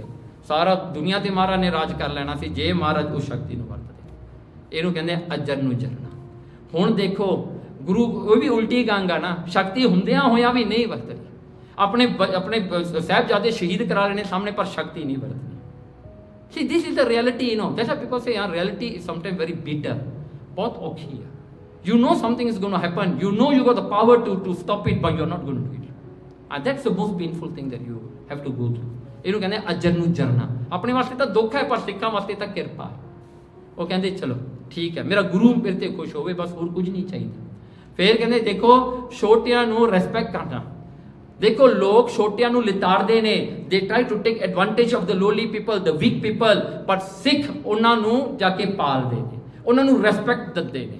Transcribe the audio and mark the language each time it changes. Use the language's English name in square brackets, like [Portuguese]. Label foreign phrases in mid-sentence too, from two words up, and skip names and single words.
[Punjabi] ਸਾਰਾ ਦੁਨੀਆ ਤੇ ਮਹਾਰਾਜ ਨੇ ਰਾਜ ਕਰ ਲੈਣਾ ਸੀ ਜੇ ਮਹਾਰਾਜ ਉਸ ਸ਼ਕਤੀ ਨੂੰ ਵਰਤਦੇ। ਇਹਨੂੰ ਕਹਿੰਦੇ ਅਜਰ ਨੂੰ ਜਰਨਾ। ਹੁਣ ਦੇਖੋ ਗੁਰੂ ਉਹ ਵੀ ਉਲਟੀ ਗੰਗ ਆ ਨਾ, ਸ਼ਕਤੀ ਹੁੰਦਿਆਂ ਹੋਇਆਂ ਵੀ ਨਹੀਂ ਵਰਤਣੀ। ਆਪਣੇ ਸਾਹਿਬਜ਼ਾਦੇ ਸ਼ਹੀਦ ਕਰਾ ਲੈਣੇ ਸਾਹਮਣੇ, ਪਰ ਸ਼ਕਤੀ ਨਹੀਂ ਵਰਤਣੀ। [English] See, this is the reality, you know. That's why people say, reality is sometimes very bitter. [Punjabi] ਬਹੁਤ ਔਖੀ ਹੈ. [English] You know something is going to happen. You know you got the power to stop it, but you're not going to do it. And that's the most painful thing that you have to go through. [Punjabi] ਇਹਨੂੰ ਕਹਿੰਦੇ ਅਜਰ ਨੂੰ ਜਰਨਾ। ਆਪਣੇ ਵਾਸਤੇ ਤਾਂ ਦੁੱਖ ਹੈ, ਪਰ ਸਿੱਖਾਂ ਵਾਸਤੇ ਤਾਂ ਕਿਰਪਾ ਹੈ। ਉਹ ਕਹਿੰਦੇ ਚਲੋ ਠੀਕ ਹੈ, ਮੇਰਾ ਗੁਰੂ ਮੇਰੇ ਤੇ ਖੁਸ਼ ਹੋਵੇ, ਬਸ ਹੋਰ ਕੁਝ ਨਹੀਂ ਚਾਹੀਦਾ। ਫਿਰ ਕਹਿੰਦੇ ਦੇਖੋ ਛੋਟਿਆਂ ਨੂੰ ਰਿਸਪੈਕਟ ਕਰਨਾ। ਦੇਖੋ ਲੋਕ ਛੋਟਿਆਂ ਨੂੰ ਲਿਤਾੜਦੇ ਨੇ। [English] They try to take advantage of the lowly people, the weak people, but [Punjabi] ਸਿੱਖ ਉਹਨਾਂ ਨੂੰ ਜਾ ਕੇ ਪਾਲਦੇ ਨੇ, ਉਹਨਾਂ ਨੂੰ ਰਿਸਪੈਕਟ ਦਿੰਦੇ ਨੇ।